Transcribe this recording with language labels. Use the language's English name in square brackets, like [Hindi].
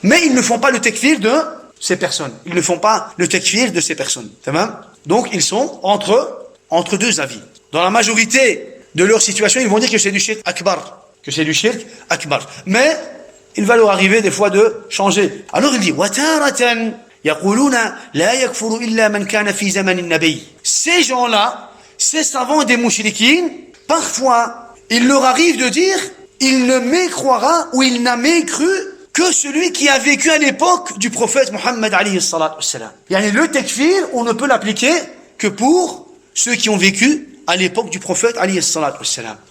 [French] Mais ils ne font pas le takfir de ces personnes. Ils ne font pas le takfir de ces personnes. Donc, ils sont entre deux avis. Dans la majorité de leur situation, ils vont dire que c'est du shirk akbar. Que c'est du shirk akbar. Mais, il va leur arriver des fois de changer. Alors il dit, [Arabic] وَتَارَةً يَقُولُونَ لَا يَكْفُرُ إِلَّا مَنْ كَانَ فِي زَمَنِ النَّبِيِّ. [French] Ces gens-là, ces savants des mouchriquines, parfois, il leur arrive de dire, il ne mécroira ou il n'a mécru que celui qui a vécu à l'époque du prophète Mohammed alayhi salatu wassalam. Yani le takfir, on ne peut l'appliquer que pour ceux qui ont vécu à l'époque du prophète alayhi salatu wassalam.